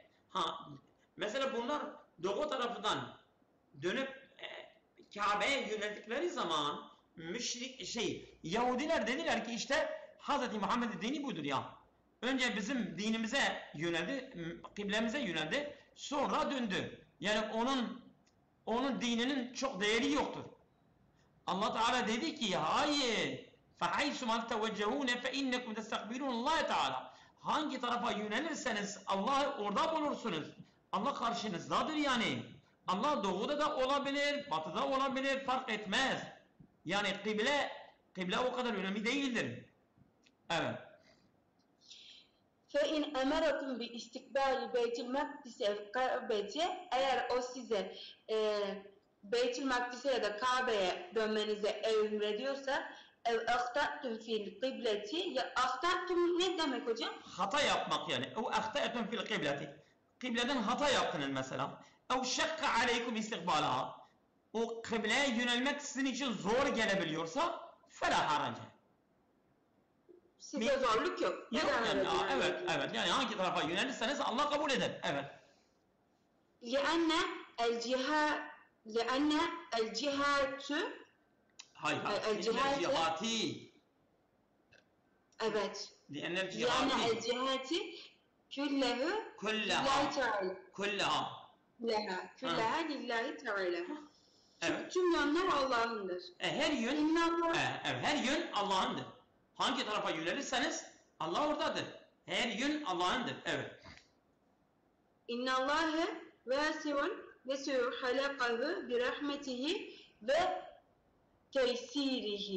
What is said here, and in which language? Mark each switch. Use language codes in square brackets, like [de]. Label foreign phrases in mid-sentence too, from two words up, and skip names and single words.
[tr] Mesela bunlar doğu tarafından dönüp Kabe'ye yöneldikleri zaman Yahudiler dediler ki işte Hz. Muhammed'in dini budur ya. Önce bizim dinimize yöneldi, kıblemize yöneldi, sonra döndü. Yani onun dininin çok değeri yoktur. Allah Teala dedi ki hayır. [ar] فَحَيْسُ مَا تَوَجَّهُونَ فَاِنَّكُمْ تَسْتَقْبِلُونَ اللّٰهِ Teala. [tr] Hangi tarafa yönelirseniz Allah'ı orada bulursunuz. Allah karşınızdadır yani. Allah doğuda da olabilir, batıda olabilir, fark etmez. Yani kıble o kadar önemli değildir. Evet. [ar] فَاِنْ اَمَرَكُمْ بِاِسْتِقْبَالِ بَيْتِ الْمَقْدِسِ [tr] Kabe'ce eğer o size Beytül Makdis'e ya da Kabe'ye dönmenize emrediyorsa [ar] أو أخطأتم في القبلة [tr] ya ahtattum ne demek hocam? Hata yapmak yani. [ar] أو أخطأتم في القبلة. [tr] Kıbleden hata yaptınız mesela. [ar] أو شق عليكم استقبالها. [tr] O kıbleye yönelmek sizin için zor gelebiliyorsa [ar] فلا حرج. [tr] Size zorluk yok. Yok yani. Evet. Yani hangi tarafa yönelirseniz Allah kabul eder. Evet. [ar] لأن الجهات [tr] Hayır. Cihati. Evet. [ar] لأن يعني الجهات الجهات كلها كلها لله تعالى. كلها كلها لله تعالى. [tr] Evet. Tüm yönler Allah'ındır. Her yön İnnallah her yön Allah'ındır. Hangi tarafa yönelirseniz Allah oradadır. Her yön Allah'ındır. Evet. [ar] إن الله واسع وسع خلقه برحمته وتيسيره.